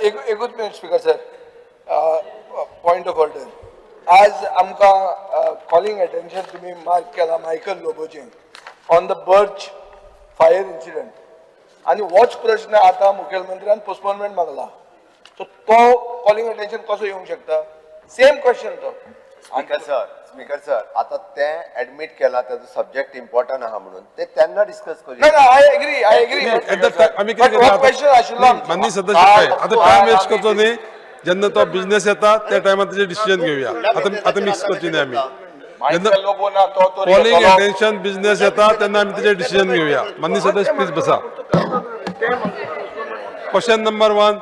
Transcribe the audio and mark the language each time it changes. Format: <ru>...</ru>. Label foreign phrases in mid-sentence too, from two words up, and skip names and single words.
<en>एकूच minute speaker sir point of order.</en> <kok>आज आमकां</kok> <en>calling attention</en> <kok>तुम्ही मार्क केला मायकल लोबोचें</kok> <en>on the Birch fire incident</en> <kok>आणि होच प्रश्न आता मुखेलमंत्र्यान पोस्टपोनमेंट मागला. सो तो</kok> <en>calling attention</en> <kok>कसो येवंक शकता.</kok> <en>same question तो. speaker sir</en> <mr>आता ते ऍडमिट केला त्याचा</mr> <en>subject important</en> <mr>आहा म्हणून ते त्यांना डिस्कस नाही करूया.</mr> <en>I agree</en> <kok>आमी कितें करता माननीय सदस्य आता</kok> <en>time waste</en> <kok>करचो न्ही. जेन्ना तो बिझनेस येता त्या टायमार तेजे डिसिजन घेवया. आता मिक्स करची न्ही आमी. जेन्ना</kok> <en>calling attention business</en> <kok>येता तेन्ना आमी तेजे डिसिजन घेवया. माननीय सदस्य प्लीज बसा.</kok> <en>question number</en> <kok>1.</kok>